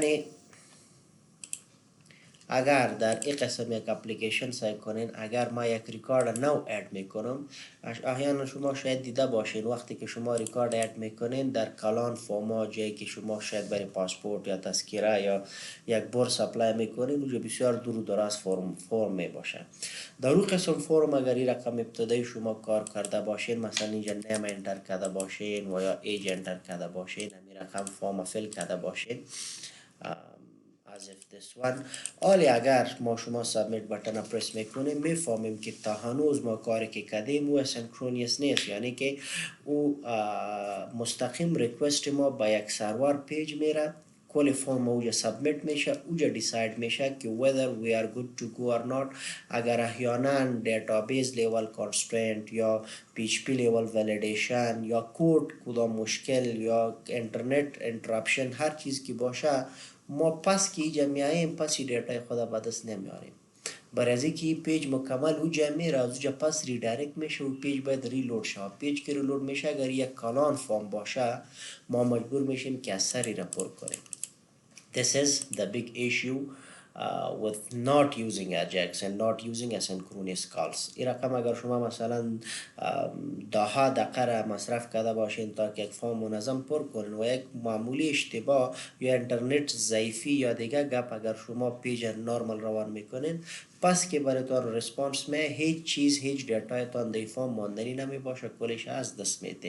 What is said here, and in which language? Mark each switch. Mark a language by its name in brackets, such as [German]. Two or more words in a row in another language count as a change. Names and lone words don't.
[Persian] یعنی اگر در این قسم یک اپلیکیشن سعی کنین، اگر ما یک ریکارد نو اد میکنم، احیانا شما شاید دیده باشین وقتی که شما [English] record add [Persian] میکنین در کلان فرما جایی که شما شاید برای پاسپورت یا تذکره یا یک بورس اپلای میکنین، اونجا بسیار دور و دراز فرم می باشه. در اون قسم فرم اگر این رقم ابتدایی شما کار کرده باشین، مثلا اینجا [English] name enter [Persian] کرده باشین و یا [English] age enter [Persian] کرده باشین، همین رقم [English] form fill [Persian] کرده باشین [English] as if this one [Persian] آلی اگر ما شما [English] submit button press [Persian] میکنیم میفهمیم که تا هنوز ما کاری که کردیم او اسنکرونیس نیست، یعنی که او مستقیم ریکوست ما با یک [English] server page [Persian] میره، کل فرم اوجا سابمیت میشه، اوجا دیساید میشه که [English] whether we are good to go or not. [Persian] اگر احیانا [English] database level constraint [Persian] یا [English] PHP level validation [Persian] یا کود کدام مشکل یا [English] internet interruption [Persian] هر چیز کی باشه، ما پس که اینجا میاییم پس دیتای خدا به دست نمیاریم. برای از اینکه این پیج مکمل اوجا میره، از اوجا پس ریدایرکت میشه و پیج باید ریلود شه. پیج که ریلود میشه اگر یک کلان فرم باشه، ما مجبور میشیم که از سری رپورت کنیم. [English] This is the big issue with not using AJAX and not using asynchronous calls. [Persian] این رقم اگر شما مثلا ده دقیقه را مصرف کرده باشین تا که یک فرم منظم پر کنین و یک معمولی اشتباه یا اینترنت ضعیفی یا دیگه گپ اگر شما [English] page normal [Persian] روان میکنین، پس که برای تو ریسپانس میں هیچ چیز هیچ دیتای تان دی فرم ماندنی نمی باشه، کلش از دست میتین.